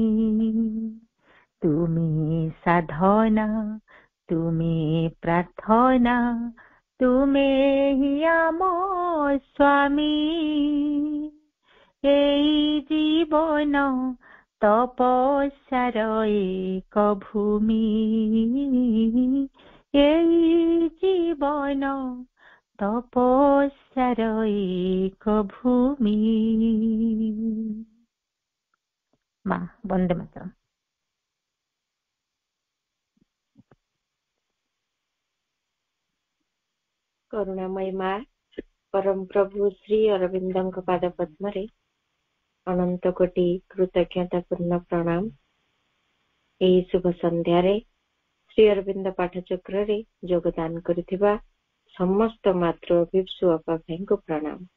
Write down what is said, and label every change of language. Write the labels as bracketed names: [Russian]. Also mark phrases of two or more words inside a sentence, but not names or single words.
[Bangla] তুমি সাধনা তুমি প্রার্থনা তুমে হি আম স্বামী এই জীবন তপস্যার এক ভূমি এই জীবন তপস্যার এক ভূমি। মা বন্দে মাতরম। [Odia] କରୁଣାମୟୀ ମା ପରମ ପ୍ରଭୁ ଶ୍ରୀ ଅରବିନ୍ଦଙ୍କ ପାଦ ପଦ୍ମରେ ଅନନ୍ତ କୋଟି କୃତଜ୍ଞତା ପୂର୍ଣ୍ଣ ପ୍ରଣାମ। ଏହି ଶୁଭ ସନ୍ଧ୍ୟାରେ ଶ୍ରୀ ଅରବିନ୍ଦ ପାଠଚକ୍ରରେ ଯୋଗଦାନ କରିଥିବା ସମସ୍ତ ମାତୃ ଅଭିପ୍ସୁ ଅପା ଭାଇଙ୍କୁ ପ୍ରଣାମ।